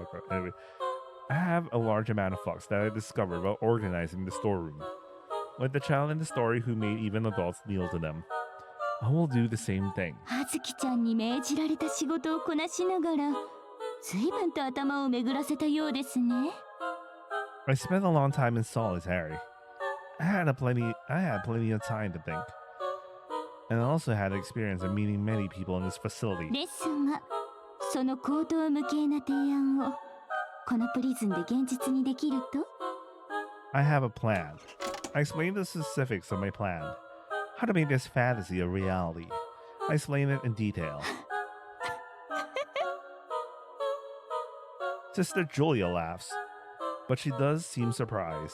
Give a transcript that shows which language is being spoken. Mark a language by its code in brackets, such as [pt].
[en] Anyway, I have a large amount of fox that I discovered while organizing the storeroom. Like the child in the story who made even adults kneel to them. I will do the same thing. [ja] 葉月ちゃんに命じられた仕事をこなしながら随分と頭を巡らせたようですね。 [en] I spent a long time in solitary. I had plenty of time to think. And I also had the experience of meeting many people in this facility. [ja] ですが、その高等無形な提案をこのプリズンで現実にできると？ [en] I have a plan. I explained the specifics of my plan. How to make this fantasy a reality. I explain it in detail. Sister Julia laughs, but she does seem surprised.